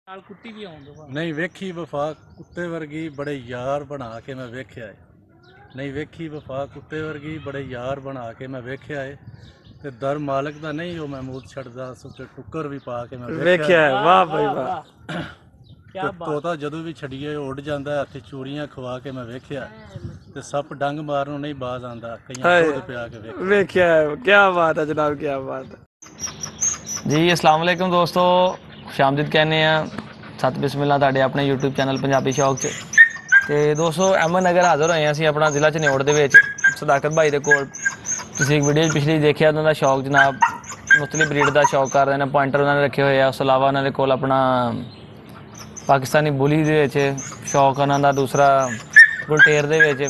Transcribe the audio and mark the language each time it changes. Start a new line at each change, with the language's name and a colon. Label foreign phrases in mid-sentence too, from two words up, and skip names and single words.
Punjabi: ਨਾਲ ਕੁੱਤੀ ਵੀ ਆਉਣ ਦੋ ਨਹੀਂ ਵੇਖੀ ਵਫ਼ਾ ਕੁੱਤੇ ਵਰਗੀ ਬੜੇ ਯਾਰ ਬਣਾ ਕੇ ਮੈਂ ਵੇਖਿਆ ਹੈ। ਨਹੀਂ ਵੇਖੀ ਵਫ਼ਾ ਕੁੱਤੇ ਵਰਗੀ ਬੜੇ ਯਾਰ ਬਣਾ ਕੇ ਮੈਂ ਵੇਖਿਆ ਹੈ ਤੇ ਦਰ ਮਾਲਕ ਦਾ ਨਹੀਂ ਹੋ ਮਹਿਮੂਦ ਛੜਦਾ ਸੁੱਤੇ ਟੁੱਕਰ ਭੀ ਪਾ ਕੇ ਮੈਂ ਵੇਖਿਆ ਹੈ।
Urdu: واہ بھائی واہ کیا بات.
Punjabi: ਤੋਤਾ ਜਦੋਂ ਭੀ ਛੜੀਏ ਉੱਡ ਜਾਂਦਾ ਹੱਥ ਚੂੜੀਆਂ ਖਵਾ ਕੇ ਮੈਂ ਵੇਖਿਆ ਤੇ ਸੱਪ ਡੰਗ ਮਾਰਨੋਂ ਨਹੀਂ ਬਾਜ਼ ਆਂਦਾ ਕਈਆਂ ਦੂਧ ਪਿਆ ਕੇ ਵੇਖਿਆ ਹੈ।
Urdu: کیا بات ہے جناب، کیا بات ہے جی. السلام علیکم دوستوں، خوش آمدید کہنے ہیں ست بسم اللہ
Punjabi: ਤੁਹਾਡੇ ਆਪਣੇ YouTube ਚੈਨਲ ਪੰਜਾਬੀ ਸ਼ੌਕ 'ਚ। ਤੇ ਦੋਸਤੋ ਅਹਿਮਦ ਨਗਰ ਹਾਜ਼ਰ ਹੋਏ ਹਾਂ ਅਸੀਂ ਆਪਣਾ ਜ਼ਿਲ੍ਹਾ ਚਨੌੜ ਦੇ ਵਿੱਚ ਸਦਾਕਤ ਭਾਈ ਦੇ ਕੋਲ। ਤੁਸੀਂ ਇੱਕ ਵੀਡੀਓ ਪਿਛਲੀ ਦੇਖਿਆ, ਉਹਨਾਂ ਦਾ ਸ਼ੌਕ ਜਨਾਬ ਮੁਖਤਲਿਫ ਬਰੀਡ ਦਾ ਸ਼ੌਕ ਕਰ ਰਹੇ ਨੇ। ਪੁਆਇੰਟਰ ਉਹਨਾਂ ਨੇ ਰੱਖੇ ਹੋਏ ਆ, ਉਸ ਤੋਂ ਇਲਾਵਾ ਉਹਨਾਂ ਦੇ ਕੋਲ ਆਪਣਾ ਪਾਕਿਸਤਾਨੀ ਬੁਲੀ ਦੇ ਵਿੱਚ ਸ਼ੌਕ ਉਹਨਾਂ ਦਾ, ਦੂਸਰਾ ਗੁਲਟੇਰ ਦੇ ਵਿੱਚ।